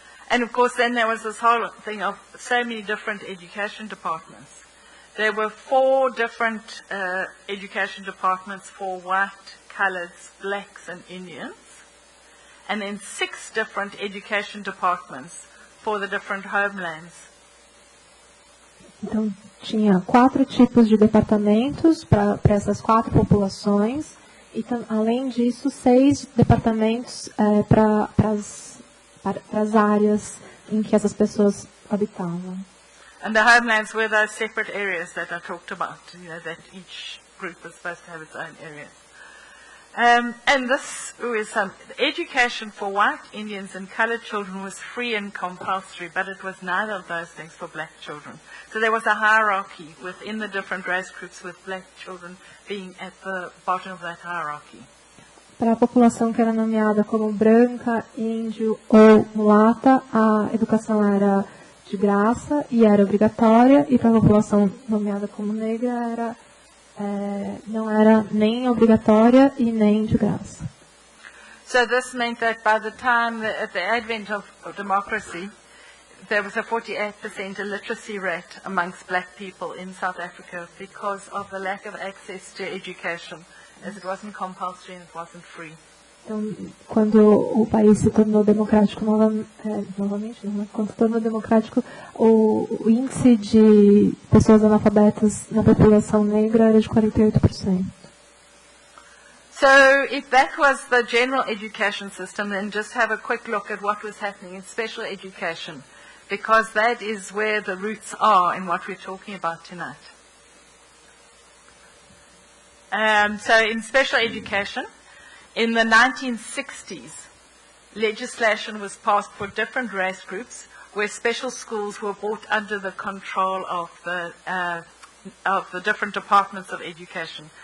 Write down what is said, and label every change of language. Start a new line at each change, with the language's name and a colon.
English: And of course then there was this whole thing of so many different education departments. There were 4 different education departments for white, coloreds, blacks and Indians. And then 6 different education departments for the different homelands.
Portuguese: Então, tinha 4 tipos de departamentos para essas 4 populações, e além disso, 6 departamentos para as áreas em que essas pessoas habitavam.
English: And the homelands were those separate areas that I talked about, that each group was supposed to have its own area. And this was education for white, Indians and colored children was free and compulsory, but it was neither of those things for black children. So there was a hierarchy within the different race groups, with black children being at the bottom of that hierarchy.
Portuguese: Para a população que era nomeada como branca, índio ou mulata, a educação era de graça e era obrigatória, e para a população nomeada como negra não era nem obrigatória e nem de graça.
English: So this meant that by the time, at the advent of democracy, there was a 48% illiteracy rate amongst black people in South Africa because of the lack of access to education, as it wasn't compulsory and it wasn't free.
Portuguese: Então, quando o país se tornou democrático quando se tornou democrático, o índice de pessoas analfabetas na população negra era de 48%.
English: So if that was the general education system, then just have a quick look at what was happening in special education, because that is where the roots are in what we're talking about tonight. So in special education, in the 1960s, legislation was passed for different race groups where special schools were brought under the control of the different departments of education.